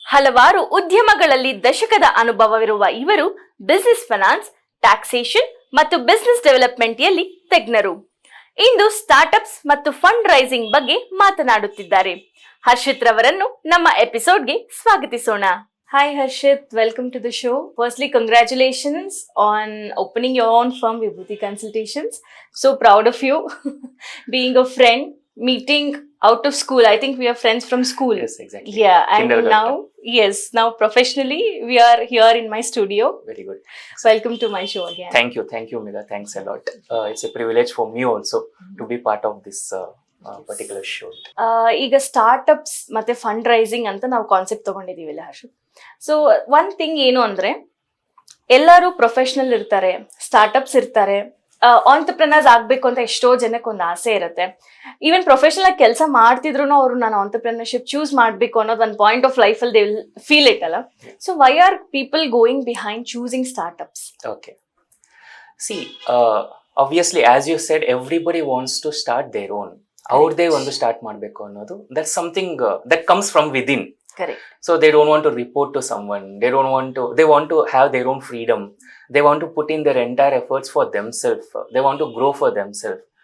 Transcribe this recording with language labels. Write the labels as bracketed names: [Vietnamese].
[Kannada] ಹಲವಾರು ಉದ್ಯಮಗಳಲ್ಲಿ ದಶಕದ ಅನುಭವವಿರುವ ಇವರು ಬಿಸಿನೆಸ್ ಫೈನಾನ್ಸ್, ಟ್ಯಾಕ್ಸೇಷನ್ ಮತ್ತು ಬಿಸಿನೆಸ್ ಡೆವಲಪ್ಮೆಂಟ್ನಲ್ಲಿ ತಜ್ಞರು. ಇಂದು ಸ್ಟಾರ್ಟ್ಅಪ್ಸ್ ಮತ್ತು ಫಂಡ್ ರೈಸಿಂಗ್ ಬಗ್ಗೆ ಮಾತನಾಡುತ್ತಿದ್ದಾರೆ. ಹರ್ಷಿತ್ ರವರನ್ನು ನಮ್ಮ ಎಪಿಸೋಡ್ಗೆ ಸ್ವಾಗತಿಸೋಣ. [English] Hi Harshit, welcome to the show. Firstly congratulations on opening your own firm Vibhuti consultations. So proud of you. Being a friend, meeting out of school. I think we are friends from school. Yes, exactly. Yeah, and now professionally we are here in my studio. Very good. Welcome to my show again. Thank you Mila, thanks a lot. It's a privilege for me also to be part of this particular show. [Kannada] ಈಗ startups ಮತ್ತೆ fund raising ಅಂತ ನಾವು concept ತಗೊಂಡಿದೀವಿಲ್ಲ Harshit. [English] so one thing [Kannada] ಏನು ಅಂದ್ರೆ, ಎಲ್ಲರೂ professional ಇರ್ತಾರೆ, startups ಇರ್ತಾರೆ, ಆಂಟರ್ಪ್ರೆನರ್ಸ್ ಆಗ್ಬೇಕು ಅಂತ ಎಷ್ಟೋ ಜನಕ್ಕೆ ಒಂದು ಆಸೆ ಇರುತ್ತೆ. ಈವನ್ ಪ್ರೊಫೆಷನಲ್ ಆಗಿ ಕೆಲಸ ಮಾಡ್ತಿದ್ರು ಅವರು ನಾನು ಆಂಟರ್ಪ್ರೆನರ್ಶಿಪ್ ಚೂಸ್ ಮಾಡಬೇಕು ಅನ್ನೋದು ಒಂದು [English] point of life [Kannada] ಅಲ್ಲಿ [English] they will feel it [Kannada] ಅಲ್ಲ. [English] So why are people going behind choosing startups? Okay. See, obviously, as you said, everybody wants to start their own. [Kannada] ಅವ್ರದೇ ಒಂದು ಸ್ಟಾರ್ಟ್ ಮಾಡಬೇಕು ಅನ್ನೋದು, [English] that's something that comes from within. Correct. So they don't want to report to someone. They want to have their own freedom. They want to put in their entire efforts for themselves. They want to grow for themselves.